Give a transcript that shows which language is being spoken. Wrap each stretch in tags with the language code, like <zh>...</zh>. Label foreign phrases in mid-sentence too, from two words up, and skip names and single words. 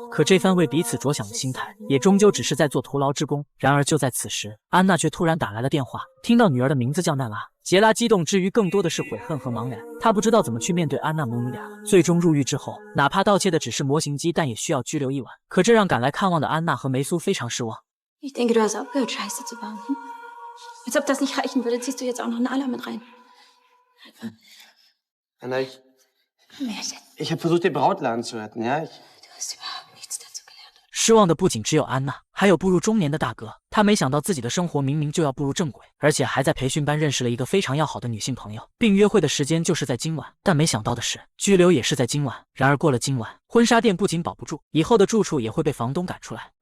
<zh>可这番为彼此着想的心态，也终究只是在做徒劳之功。然而就在此时，安娜却突然打来了电话，听到女儿的名字叫娜拉，杰拉激动之余更多的是悔恨和茫然。他不知道怎么去面对安娜母女俩。最终入狱之后，哪怕盗窃的只是模型机，但也需要拘留1晚。可这让赶来看望的安娜和梅苏非常失望。</zh> <de>Ich denke, du hast aufgehört, Scheiße zu bauen. Hm? Als ob das nicht reichen würde, ziehst du jetzt auch noch Nala mit rein. Anna, Märchen. ich habe versucht, den Brautladen zu retten, ja? Du hast überhaupt nichts dazu gelernt.</de> <zh>失望的不仅只有安娜，还有步入中年的大哥。他没想到自己的生活明明就要步入正轨，而且还在培训班认识了一个非常要好的女性朋友，并约会的时间就是在今晚。但没想到的是，拘留也是在今晚。然而过了今晚，婚纱店不仅保不住，以后的住处也会被房东赶出来。</zh>